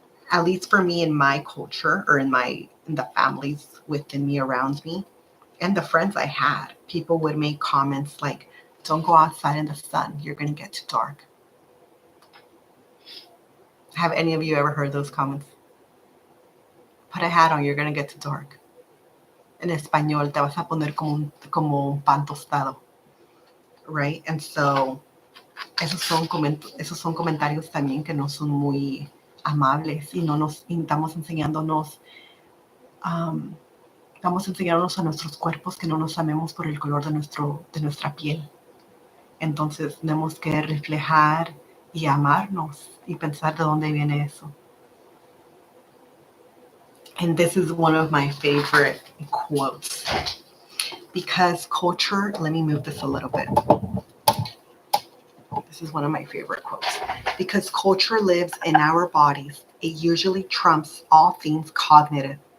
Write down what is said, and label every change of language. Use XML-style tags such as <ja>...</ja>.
<en>At least for me in my culture or in the families within me around me and the friends I had, people would make comments like, don't go outside in the sun, you're going to get too dark. Have any of you ever heard those comments? Put a hat on, you're going to get too dark.</en> <es>En español, te vas a poner como un pan tostado. Right?</es> <en>And so,</en> <es>esos son comentarios también que no son muy amables y estamos enseñándonos a nuestros cuerpos que no nos amemos por el color de nuestra piel. Entonces tenemos que reflejar y amarnos y pensar de dónde viene eso.</es> <en>And this is one of my favorite quotes. Because culture, let me move this a little bit. This is one of my favorite quotes. Because culture lives in our bodies, it usually trumps all things cognitive.</en>